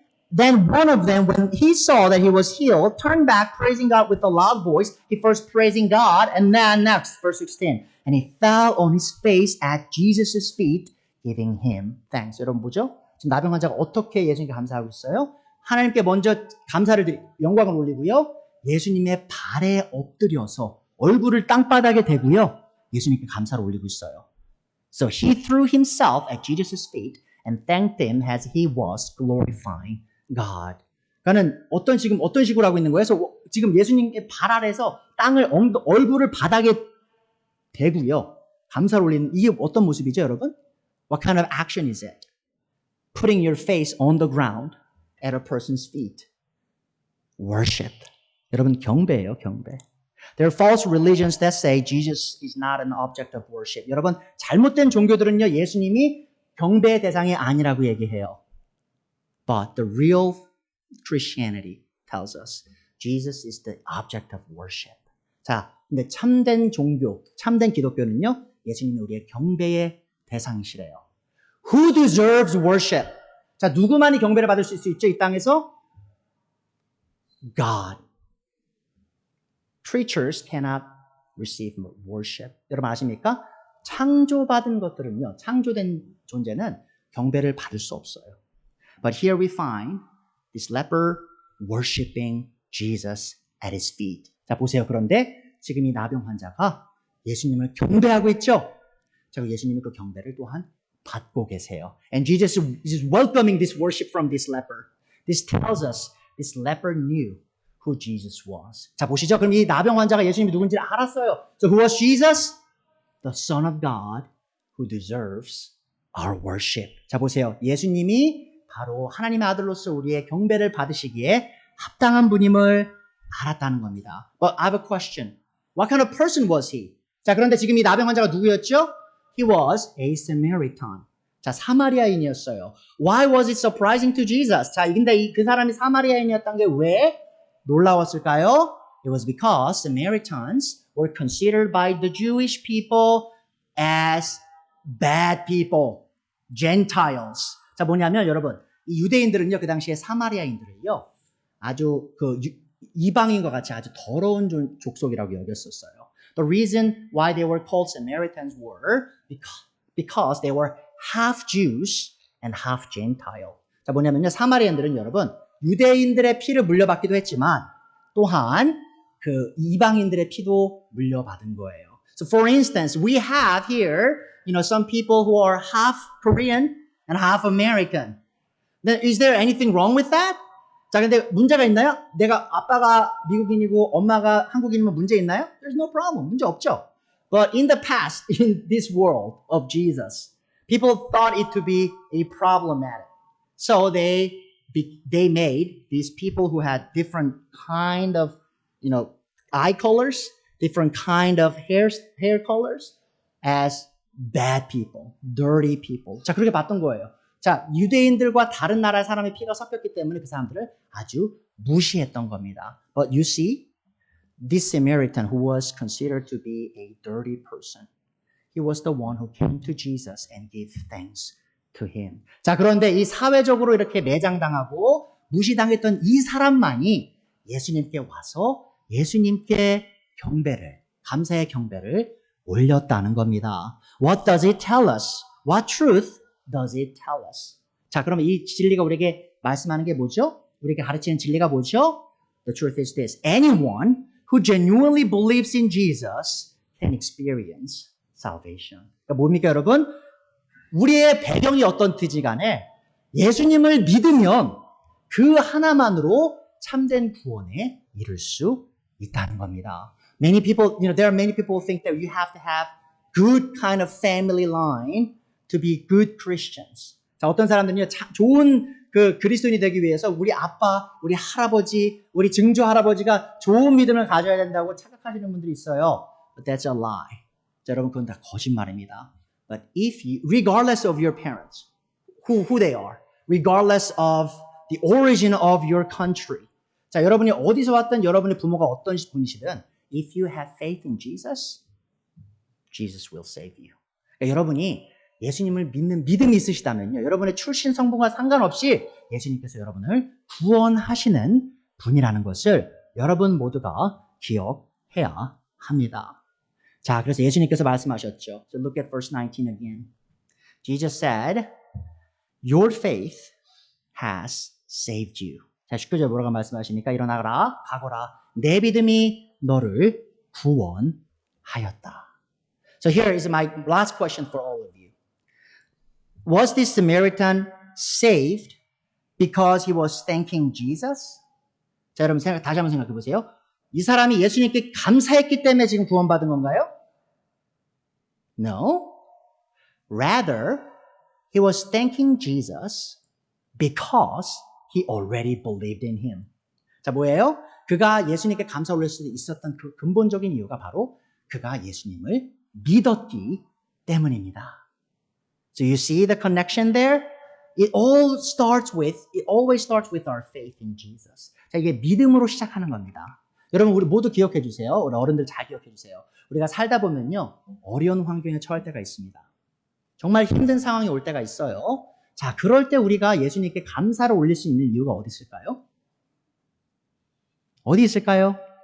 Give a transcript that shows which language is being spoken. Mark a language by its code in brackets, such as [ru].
[en] Then one of them, when he saw that he was healed, turned back, praising God with a loud voice. He first praising God, and then next, verse 16. And he fell on his face at Jesus' feet, giving him thanks. [ko] 여러분 보죠? 지금 나병 환자가 어떻게 예수님께 감사하고 있어요? 하나님께 먼저 영광을 올리고요. 예수님의 발에 엎드려서 얼굴을 땅바닥에 대고요. 예수님께 감사를 올리고 있어요. [en] So he threw himself at Jesus' feet and thanked him as he was glorifying God. [ko] 그러니까 어떤 식으로 하고 있는 거예요? 그래서 지금 예수님의 발 아래서 얼굴을 바닥에 대고요. 감사를 올리는 이게 어떤 모습이죠, 여러분? [en] What kind of action is it? Putting your face on the ground at a person's feet. Worship. [ko] 여러분, 경배예요, 경배. [en] There are false religions that say Jesus is not an object of worship. [ko] 여러분, 잘못된 종교들은요, 예수님이 경배의 대상이 아니라고 얘기해요. [en] But the real Christianity tells us Jesus is the object of worship. [ko] 자, 근데 참된 종교, 참된 기독교는요, 예수님이 우리의 경배의 대상이시래요. [en] Who deserves worship? [ko] 자, 누구만이 경배를 받을 수 있죠, 이 땅에서? [en] God. Creatures cannot receive worship. [ko] 여러분 아십니까? 창조받은 것들은요, 창조된 존재는 경배를 받을 수 없어요. [en] But here we find this leper worshiping Jesus at his feet. [ko] 자, 보세요. 그런데 지금 이 나병 환자가 예수님을 경배하고 있죠? 자, 예수님이 그 경배를 또한 받고 계세요. [en] And Jesus is welcoming this worship from this leper. This tells us this leper knew who Jesus was. [ko] 자, 보시죠. 그럼 이 나병 환자가 예수님이 누군지 알았어요. [en] So who was Jesus? The Son of God who deserves our worship. [ko] 자, 보세요. 예수님이 바로 하나님의 아들로서 우리의 경배를 받으시기에 합당한 분임을 알았다는 겁니다. [en] But I have a question. What kind of person was he? [ko] 자, 그런데 지금 이 나병 환자가 누구였죠? [en] He was a Samaritan. [ko] 자, 사마리아인이었어요. [en] Why was it surprising to Jesus? [ko] 자, 근데 그 사람이 사마리아인이었던 게 왜 놀라웠을까요? [en] It was because Samaritans were considered by the Jewish people as bad people, Gentiles. [ko] 자, 뭐냐면 여러분, 이 유대인들은요, 그 당시에 사마리아인들을요, 아주 그 이방인과 같이 아주 더러운 족속이라고 여겼었어요. [en] The reason why they were called Samaritans were because they were half Jews and half Gentile. [ko] 자, 뭐냐면요, 사마리아인들은 여러분, 유대인들의 피를 물려받기도 했지만 또한 그 이방인들의 피도 물려받은 거예요. [en] So for instance, we have here, some people who are half Korean and half American. Then is there anything wrong with that? [ko] 자, 근데 문제가 있나요? 내가 아빠가 미국인이고 엄마가 한국인이면 문제 있나요? [en] There's no problem. [ko] 문제 없죠. [en] But in the past, in this world of Jesus, people thought it to be a problematic. So they made these people who had different kind of, eye colors, different kind of hair colors as bad people, dirty people. [ko] 자, 그렇게 봤던 거예요. 자, 유대인들과 다른 나라의 사람의 피가 섞였기 때문에 그 사람들을 아주 무시했던 겁니다. [en] But you see, this Samaritan who was considered to be a dirty person, he was the one who came to Jesus and gave thanks to him. [ko] 자, 그런데 이 사회적으로 이렇게 매장당하고 무시당했던 이 사람만이 예수님께 와서 예수님께 감사의 경배를 올렸다는 겁니다. [en] What does it tell us? What truth does it tell us? [ko] 자, 그러면 이 진리가 우리에게 말씀하는 게 뭐죠? 우리에게 가르치는 진리가 뭐죠? [en] The truth is this. Anyone who genuinely believes in Jesus can experience salvation. [ko] 그러니까 뭡니까, 여러분? 우리의 배경이 어떤지 간에 예수님을 믿으면 그 하나만으로 참된 구원에 이를 수 있다는 겁니다. [en] Many people, there are many people who think that you have to have good kind of family line to be good Christians. [ko] 자, 어떤 사람들은요, 좋은 그 그리스도인이 되기 위해서 우리 아빠, 우리 할아버지, 우리 증조 할아버지가 좋은 믿음을 가져야 된다고 착각하시는 분들이 있어요. [en] But that's a lie. [ko] 자, 여러분, 그건 다 거짓말입니다. [en] But if you, regardless of your parents, who they are, regardless of the origin of your country, [ko] 자, 여러분이 어디서 왔든 여러분의 부모가 어떤 분이시든, [en] if you have faith in Jesus, Jesus will save you. [ko] 그러니까 여러분이 예수님을 믿는 믿음이 있으시다면요, 여러분의 출신 성분과 상관없이 예수님께서 여러분을 구원하시는 분이라는 것을 여러분 모두가 기억해야 합니다. 자, 그래서 예수님께서 말씀하셨죠. [en] So look at verse 19 again. Jesus said, Your faith has saved you. [ko] 자, 19절 뭐라고 말씀하십니까? 일어나라, 가거라. 내 믿음이 너를 구원하였다. [en] So here is my last question for all of you. Was this Samaritan saved because he was thanking Jesus? [ko] 자, 여러분 다시 한번 생각해 보세요. 이 사람이 예수님께 감사했기 때문에 지금 구원받은 건가요? [en] No. Rather, he was thanking Jesus because he already believed in him. [ko] 자, 뭐예요? 그가 예수님께 감사 올릴 수 있었던 그 근본적인 이유가 바로 그가 예수님을 믿었기 때문입니다. [en] So you see the connection there? It always starts with our faith in Jesus. [ko] 자, 이게 믿음으로 시작하는 겁니다. 여러분, 우리 모두 기억해 주세요. 우리 어른들 잘 기억해 주세요. 우리가 살다 보면요, 어려운 환경에 처할 때가 있습니다. 정말 힘든 상황이 올 때가 있어요. 자, 그럴 때 우리가 예수님께 감사를 올릴 수 있는 이유가 어디 있을까요? 어디 있을까요?